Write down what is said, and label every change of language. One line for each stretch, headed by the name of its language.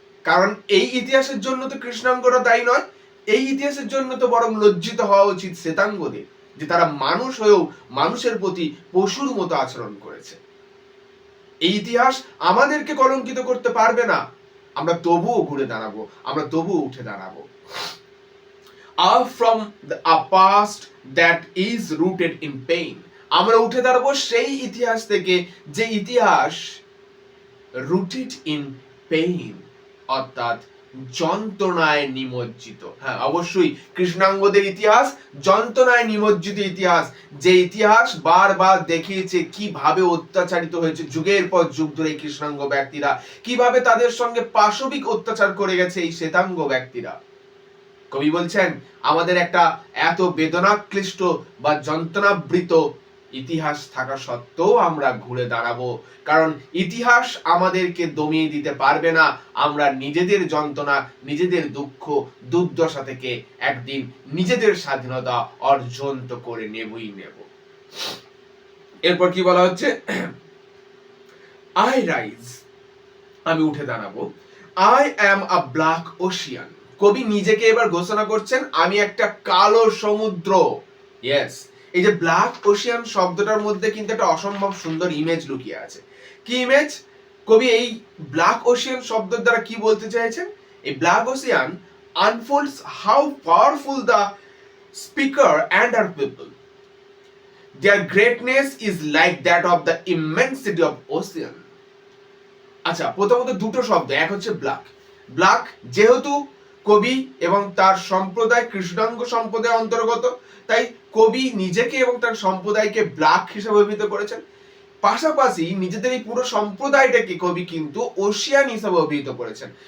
Bangla: কারণ এই ইতিহাসের জন্য তো কৃষ্ণাঙ্গরা দায়ী নয়, এই ইতিহাসের জন্য তো বরং লজ্জিত হওয়া উচিত শ্বেতাঙ্গদের, যে তারা মানুষ হয়েও মানুষের প্রতি পশুর মতো আচরণ করেছে। এই ইতিহাস আমাদেরকে কলঙ্কিত করতে পারবে না, আমরা তবুও ঘুরে দাঁড়াবো, আমরা তবুও উঠে দাঁড়াবো।
English: Up from a past that is rooted in pain,
Bangla: আমরা উঠে দাঁড়াবো সেই ইতিহাস থেকে যে ইতিহাস
English: rooted in pain,
Bangla: অর্থাৎ যন্ত্রণায় নিমজ্জিত। হ্যাঁ, অবশ্যই কৃষ্ণাঙ্গদের ইতিহাস যন্ত্রণায় নিমজ্জিত ইতিহাস, যে ইতিহাস বারবার দেখিয়েছে কিভাবে অত্যাচারিত হয়েছে যুগের পর যুগ ধরে কৃষ্ণাঙ্গ ব্যক্তিরা, কিভাবে তাদের সঙ্গে পাশবিক অত্যাচার করে গেছে এই শ্বেতাঙ্গ ব্যক্তিরা। কবি বলছেন আমাদের একটা এত বেদনাক্লিষ্ট বা যন্ত্রণাবৃত ইতিহাস থাকা সত্ত্বেও আমরা ঘুরে দাঁড়াবো, কারণ ইতিহাস আমাদেরকে দমিয়ে দিতে পারবে না। আমরা নিজেদের যন্ত্রণা, নিজেদের দুঃখ দুর্দশা থেকে একদিন নিজেদের স্বাধীনতা অর্জন তো করে নেবই নেব। এরপর কি বলা হচ্ছে?
English: I rise,
Bangla: আমি উঠে দাঁড়াবো।
English: I am a black ocean,
Bangla: কবি নিজেকে এবার ঘোষণা করছেন আমি একটা কালো সমুদ্র। ইয়েস, এই যে ব্ল্যাক ওশিয়ান শব্দটার মধ্যে কিন্তু একটা অসম্ভব সুন্দর ইমেজ লুকিয়ে আছে। কি ইমেজ? কবি এই ব্ল্যাক ওশিয়ান শব্দের দ্বারা কি বলতে চাইছেন?
English: এই black ocean unfolds how powerful the speaker and her people. Their greatness is like that of the immensity of ocean.
Bangla: আচ্ছা, প্রথমত দুটো শব্দ, এক হচ্ছে ব্ল্যাক। ব্ল্যাক যেহেতু কবি এবং তার সম্প্রদায় কৃষ্ণাঙ্গ সম্প্রদায় অন্তর্গত, তাই কবি নিজেকে এবং তার সম্প্রদায়কে ব্ল্যাক হিসেবে অভিহিত করেছেন। পাশাপাশি নিজেদের এই পুরো সম্প্রদায়টাকে কবি কিন্তু ওশিয়ান হিসেবে অভিহিত করেছেন।